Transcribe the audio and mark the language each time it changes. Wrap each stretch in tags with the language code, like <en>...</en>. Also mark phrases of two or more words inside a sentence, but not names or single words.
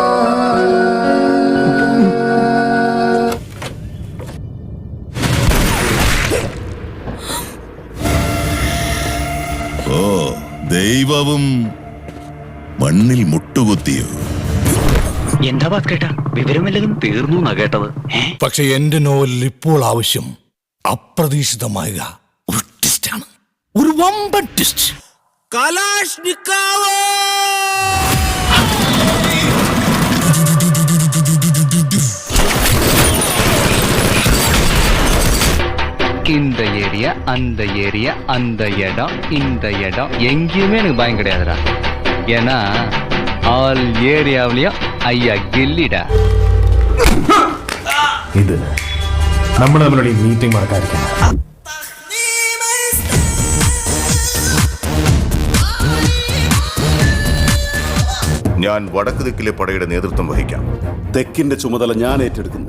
<ml>ഓ, ദൈവവും മണ്ണിൽ മുട്ടുകുത്തിയോ? എന്താ കേട്ടാ? വിവരമില്ലതും തീർന്നു എന്നാ കേട്ടത്. പക്ഷെ എന്റെ നോവലിൽ ഇപ്പോൾ ആവശ്യം അപ്രതീക്ഷിതമായ ഒരു ട്വിസ്റ്റാണ്, ഒരു വമ്പൻ ട്വിസ്റ്റ്. കലാഷ്നിക്കോവ്!</ml> <ta>இந்த ஏரியா அந்த ஏரியா அந்த இடம் இந்த இடம் எங்கேயுமே எனக்கு பயம் கிடையாதுடா. ஏன்னா ஆல் ஏரியாவிலையும் ஐயா கில்லிடா.</ta> <ml>ഇത് നമ്മൾ നമ്മളുടെ ഈ മീറ്റിംഗ് മറക്കാതിരിക്കണം. ഞാൻ വടക്ക് ദിക്കിലെ പടയുടെ നേതൃത്വം വഹിക്കാം. തെക്കിന്റെ ചുമതല ഞാൻ ഏറ്റെടുക്കുന്നു.</ml>